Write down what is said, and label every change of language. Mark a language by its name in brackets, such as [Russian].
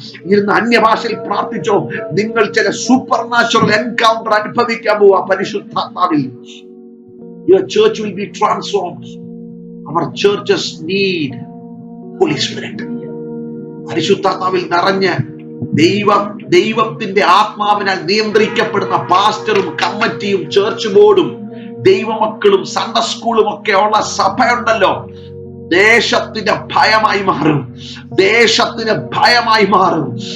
[Malayalam] ഇരുന്ന് അന്യഭാഷയിൽ പ്രാർത്ഥിച്ചോ. നിങ്ങൾ ചില സൂപ്പർ നാച്ചുറൽ എൻകൗണ്ടർ അനുഭവിക്കാൻ പോവാ പരിശുദ്ധാത്മാവിൽ. [English] Your church will be transformed. Our churches need Holy Spirit. [Malayalam] പരിശുദ്ധാത്മാവിൽ നിറഞ്ഞ് ദൈവത്തിന്റെ ആത്മാവിനാൽ നിയന്ത്രിക്കപ്പെടുന്ന പാസ്റ്ററും കമ്മിറ്റിയും ചർച്ച് ബോർഡും ദൈവമക്കളും സൺഡേ സ്കൂളും ഒക്കെ ഉള്ള സഭയുണ്ടല്ലോ, ദേശത്തിന്റെ ഭയമായി മാറും. ദേശത്തിന് ഭയമായി മാറും.